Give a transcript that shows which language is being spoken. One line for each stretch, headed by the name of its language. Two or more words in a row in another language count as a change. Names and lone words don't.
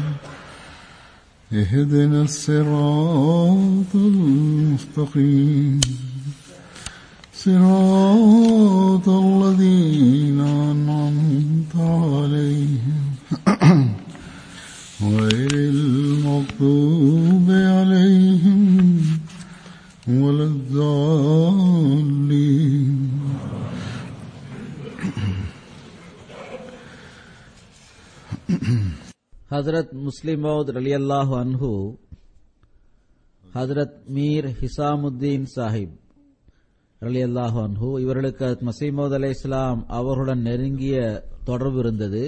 Arabic: اهدنا الصراط المستقيم صراط الذين أنعمت عليهم غير المغضوب عليهم ولا الضالين.
Tamil: ஹஜ்ரத் முஸ்லிம் மௌத்
Arabic: رضي الله عنه
Tamil: ஹஜ்ரத் மீர் ஹிசாமுத்தீன் சாஹிப்
Arabic: رضي الله عنه
Tamil: இவர்களுக்கு
Arabic: المسيح الموعود عليه السلام
Tamil: அவர்களுடன் நெருங்கிய தொடர்பு இருந்தது.